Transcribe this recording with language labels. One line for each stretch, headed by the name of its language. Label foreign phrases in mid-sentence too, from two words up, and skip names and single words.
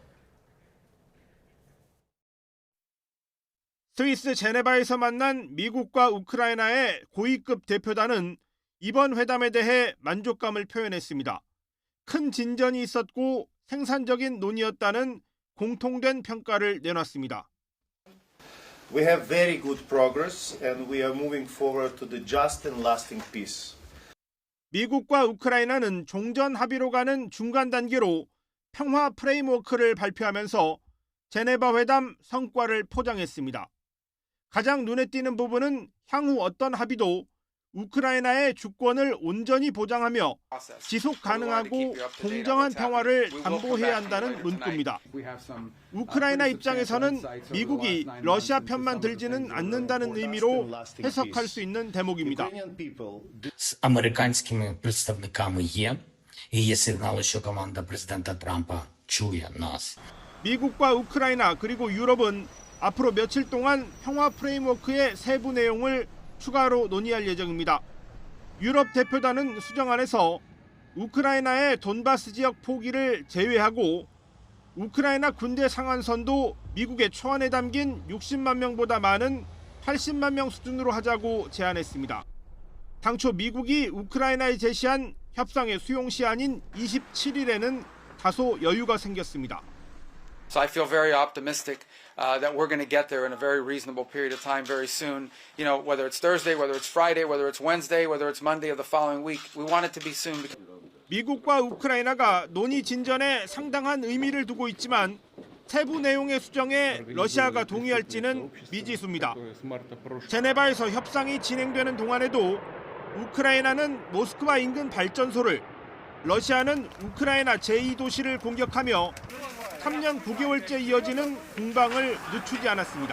Korean: 스위스 제네바에서 만난 미국과 우크라이나의 고위급 대표단은 이번 회담에 대해 만족감을 표현했습니다. 큰 진전이 있었고 생산적인 논의였다는 공통된 평가를 내놨습니다.
English: We have very good progress and we are moving forward to the just and lasting peace.
Korean: 미국과 우크라이나는 종전 합의로 가는 중간 단계로 평화 프레임워크를 발표하면서 제네바 회담 성과를 포장했습니다. 가장 눈에 띄는 부분은 향후 어떤 합의도 우크라이나의 주권을 온전히 보장하며 지속 가능하고 공정한 평화를 담보해야 한다는 문구입니다. 우크라이나 입장에서는 미국이 러시아 편만 들지는 않는다는 의미로 해석할 수 있는 대목입니다.
Ukrainian: З американськими представниками є, і є сигнали, що команда президента Трампа чує нас.
Korean: 미국과 우크라이나 그리고 유럽은 앞으로 며칠 동안 평화 프레임워크의 세부 내용을 추가로 논의할 예정입니다. 유럽 대표단은 수정안에서 우크라이나의 돈바스 지역 포기를 제외하고 우크라이나 군대 상한선도 미국의 초안에 담긴 60만 명보다 많은 80만 명 수준으로 하자고 제안했습니다. 당초 미국이 우크라이나에 제시한 협상의 수용 시한인 27일에는 다소 여유가 생겼습니다.
English: So I feel very optimistic that we're going to get there in a very reasonable period of time very soon. You know, whether it's Thursday, whether it's Friday, whether it's Wednesday, whether it's Monday of the following week, we want it to be soon.
Korean: 미국과 우크라이나가 논의 진전에 상당한 의미를 두고 있지만 세부 내용의 수정에 러시아가 동의할지는 미지수입니다. 제네바에서 협상이 진행되는 동안에도 우크라이나는 모스크바 인근 발전소를, 러시아는 우크라이나 제2도시를 공격하며 3년 9개월째 이어지는 공방을 늦추지 않았습니다.